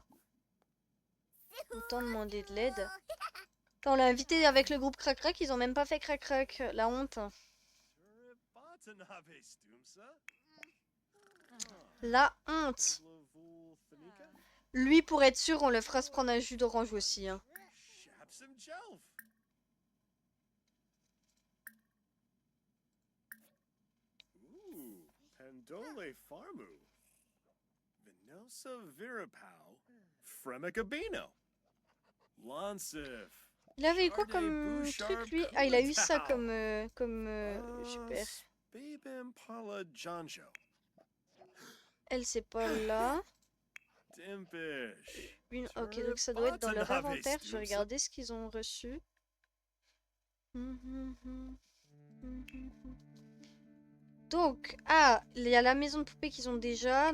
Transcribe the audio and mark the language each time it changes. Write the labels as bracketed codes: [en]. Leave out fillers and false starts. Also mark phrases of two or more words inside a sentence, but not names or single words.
[fr] Autant demander de l'aide. Quand on l'a invité avec le groupe Crac Crac, ils ont même pas fait Crac Crac. La honte. La honte. Lui, pour être sûr, on le fera se prendre un jus d'orange aussi. Hein. Pendole Farmu. Venosa Virapow. Fremicabino. Lansif. Il avait eu quoi comme truc, lui? Ah, il a eu ça comme... super. Elle, c'est pas là. Ok, donc ça doit être dans leur inventaire. Je vais regarder ce qu'ils ont reçu. Donc, ah, il y a la maison de poupée qu'ils ont déjà.